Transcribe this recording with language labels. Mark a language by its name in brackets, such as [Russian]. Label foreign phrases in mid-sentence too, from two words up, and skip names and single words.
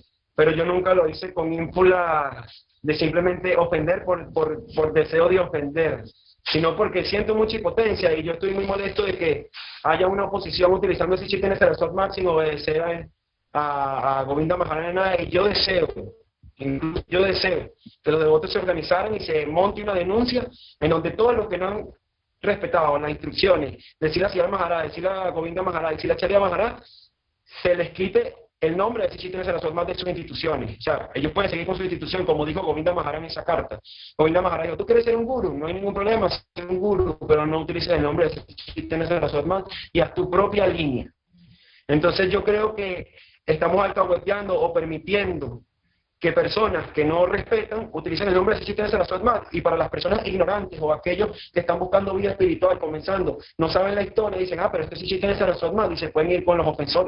[Spanish] Pero yo nunca lo hice con ímpula de simplemente ofender por deseo de ofender, sino porque siento mucha impotencia y yo estoy muy molesto de que haya una oposición utilizando ese chiste en el Saraswat sin obedecer a Govinda Maharaj. Y yo deseo que los devotos se organizaran y se monte una denuncia en donde todos los que no han respetado las instrucciones de Srila Srila Maharaj, de Srila Govinda Maharaj, de Srila Acharya Maharaj, se les quite el nombre de Sri Chaitanya Saraswat de sus instituciones. O sea, ellos pueden seguir con su institución, como dijo Govinda Maharaj en esa carta. Govinda Maharaj dijo, tú quieres ser un guru, no hay ningún problema, ser un guru, pero no utilices el nombre de Sri Chaitanya Saraswat y haz tu propia línea. Entonces yo creo que estamos alcahueteando o permitiendo que personas que no respetan utilicen el nombre de Sri Chaitanya Saraswat, y para las personas ignorantes o aquellos que están buscando vida espiritual, comenzando, no saben la historia, dicen, pero este es Sri Chaitanya Saraswat, y se pueden ir con los ofensores.